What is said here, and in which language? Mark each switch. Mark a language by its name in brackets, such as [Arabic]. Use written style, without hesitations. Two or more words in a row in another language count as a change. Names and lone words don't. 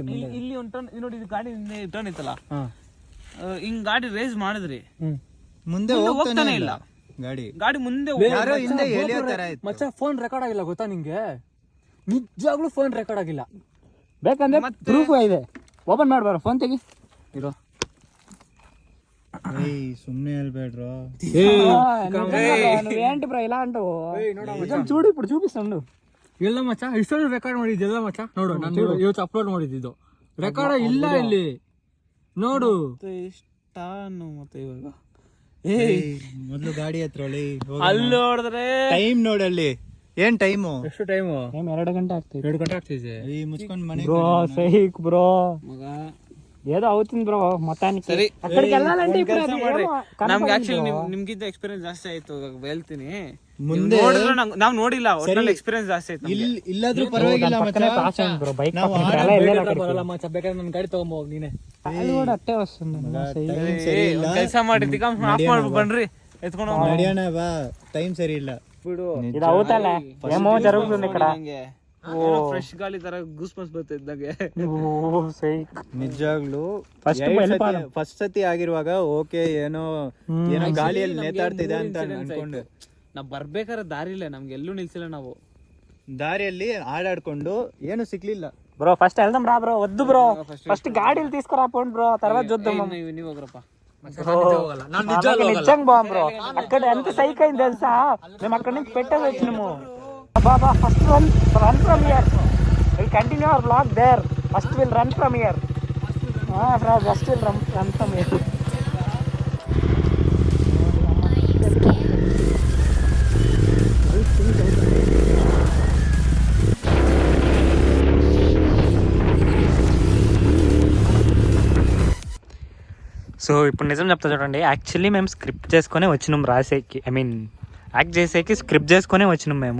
[Kannada] ಇಲ್ಲಿ ಒಂದು ಟರ್ನ್ ನೋಡಿ, ಇದು ಗಾಡಿ ಟರ್ನ್ ಇತ್ತಲ್ಲ, ಹಿಂಗ್ ಗಾಡಿ ರೇಸ್ ಮಾಡಿದ್ರಿ, ಮುಂದೆ ಹೋಗ್ತಾನೆ ಇಲ್ಲ ಗಾಡಿ ಮುಂದೆ. ಯಾರೋ ಹಿಂದೆ ಎಳಿಯೋ ತರ ಇತ್ತು. ಮಚ್ಚ [English] phone record [Kannada] ಆಗಿಲ್ಲ ಗೊತ್ತಾ ನಿಂಗೆ? ನಿಜವಾಗ್ಲೂ [English] phone record [Kannada] ಆಗಿಲ್ಲ. ಬೇಕಂದ್ರೆ ಪ್ರೂಫ್ ಇದೆ, ಓಪನ್ ಮಾಡ್ಬಾರ. ಫೋನ್ ತೆಗಿ ಇರೋ. [Telugu] సుమ్నే వెళ్ళిపోయాడు. ఏంటి బ్రో ఇలా అంటావు? చూడు ఇప్పుడు చూపిస్తాను. [Kannada] ಇಲ್ಲ ಮಚ್ಚ, ಇಷ್ಟೊಂದು ರೆಕಾರ್ಡ್ ಮಾಡಿದ್ದಿಲ್ಲ ಮಚ್ಚ. ನೋಡು, ನಾನು ಇವತ್ತು ಅಪ್ಲೋಡ್ ಮಾಡಿದ್ದು ರೆಕಾರ್ಡ್ ಇಲ್ಲ ಇಲ್ಲಿ. ನೋಡು, ಅನ್ನೋ ಮತ್ತೆ ಇವಾಗ ಮೊದ್ಲು ಗಾಡಿ ಹತ್ರ ಅಲ್ಲಿ ನೋಡಿದ್ರೆ ಟೈಮ್ ನೋಡಲ್ಲಿ ಏನ್ ಟೈಮು ಎಷ್ಟು ಟೈಮು? 2 ಗಂಟೆ ಆಗ್ತೈತೆ. 2 ಗಂಟೆ ಆಗ್ತಿದೆ. ಈ ಮುಚ್ಕೊಂಡ್ ಮನೆ [English] bro psych bro [Kannada] ಮಗ [Telugu] ఏదో అవుతుంది బ్రో మొత్తానికి. సరే అక్కడికి వెళ్ళాలంటే ఇప్పుడు అది [Kannada] ಮಾಡ್ರಿ. [Telugu] ఏమో [Kannada] ನಮ್ಗೆ [Telugu] కనపడదు [Kannada] ಆಕ್ಚುಲಿ bro. ನಿಮ್ಗಿಂತ ಎಕ್ಸ್ಪೀರಿಯನ್ಸ್ ಜಾಸ್ತಿ ಆಯ್ತು ಇವಾಗ ಹೇಳ್ತೀನಿ. ಮುಂದೆ ನಾವ್ ನೋಡಿಲ್ಲ ಒಟ್ನಲ್ಲಿ ಎಕ್ಸ್ಪೀರಿಯನ್ಸ್ ಜಾಸ್ತಿ ಆಯ್ತು ನಮ್ಗೆ. ಇಲ್ಲಾದ್ರೂ ಪರವಾಗಿಲ್ಲ [Telugu] దాని పక్కనే [Kannada] ಮಚ್ಚ. [Telugu] పాస్ అయింది [English] bro bike [Kannada] ನಾವು [Telugu] పక్కన [Kannada] ಆಡ [Telugu] అలా వెళ్ళాలి అక్కడికి. [Kannada] ಬರಲ್ಲ ಮಚ್ಚ, ಬೇಕಾದ್ರೆ ನನ್ನ ಗಾಡಿ ತಗೊಂಬೋಗ್ ನೀನೆ. [Telugu] అది కూడా అట్టే వస్తుంది [Kannada] ಟೈಮ್ ಸರಿ ಇಲ್ಲ. ಕೆಲಸ ಮಾಡಿದ್ದಿಕ ಆಫ್ ಮಾಡ್ಬಿಟ್ಟು ಬನ್ರಿ ಎತ್ಕೊಂಡು ಹೋಗೋಣ. ನಡಿಯೋಣ ಬಾ, టైం సరి ಇಲ್ಲ. ಬಿಡು [Telugu] ఇది అవుతాలే ఏమో జరుగుతుంది ఇక్కడ. [Kannada] ಫ್ರೆಶ್ ಗಾಳಿ ತರ [English] goose bumps [Kannada] ಬರ್ತಾ ಇದ್ದಂಗೆ. [Telugu] ఓ సైక్ [Kannada] ನಿಜವಾಗ್ಲೂ [Telugu] First వెళ్ళిపోదాం. [Kannada] ಫಸ್ಟ್ ಸತಿ ಆಗಿರುವಾಗ ಓಕೆ ಏನೋ ಗಾಳಿಯಲ್ಲಿ ನೇತಾಡ್ತಿದೆ ಅಂತ ಅನ್ಕೊಂಡು ನಾವ್ ಬರ್ಬೇಕಾದ್ರೆ ದಾರಿ ಇಲ್ಲ, ನಮ್ಗೆ ಎಲ್ಲೂ ನಿಲ್ಸಿಲ್ಲ ನಾವು. ದಾರಿಯಲ್ಲಿ ಆಡಾಡ್ಕೊಂಡು ಏನು ಸಿಕ್ಲಿಲ್ಲ. [Telugu] బ్రో ఫస్ట్ వెళ్దాం రా బ్రో. వద్దు బ్రో, ఫస్ట్ గాడీలు తీసుకురా పోండి బ్రో, తర్వాత చూద్దాం. [Kannada] ನೀವು ಹೋಗ್ರಪ್ಪ. [Telugu] నిజంగా బాం బ్రో, అక్కడ ఎంత సైక్ అయింది తెలుసా? మేము అక్కడ నుంచి పెట్టేసి వచ్చినాము. [English] Baba first run from here, will continue our vlog there. First will run from here. First will run from here. [Telugu] సో ఇప్పుడు నిజం చెప్తా చూడండి, యాక్చువల్లీ మేము స్క్రిప్ట్ చేసుకొని వచ్చినాం రాసేకి, [English] I mean act [Telugu] చేసేకి స్క్రిప్ట్ చేసుకొని వచ్చినాం మేము.